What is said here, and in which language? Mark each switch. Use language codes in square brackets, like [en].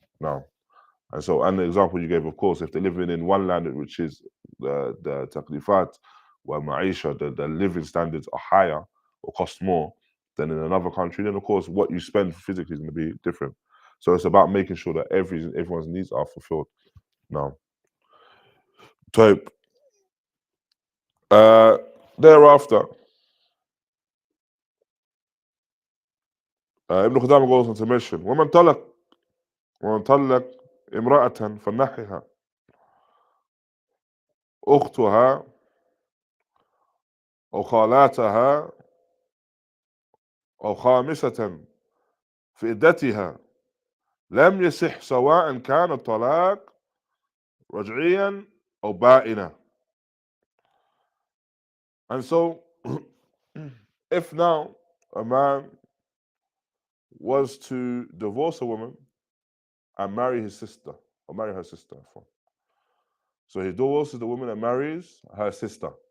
[en] Now, and the example you gave, of course, if they're living in one land which is the taklifat, where ma'isha, the living standards are higher or cost more than in another country, then of course what you spend physically is going to be different. So it's about making sure that everyone's needs are fulfilled. Now, type thereafter, Ibn Qudāmah goes on to mention, [ar] ومن طلق امرأة فنحها أختها أو خالاتها أو خامسة في عدتها لم يصح سواء كان الطلاق رجعيا أو بائنا. [en] And so, if now a man was to divorce a woman and marry his sister, or marry her sister, so he divorces the woman and marries her sister,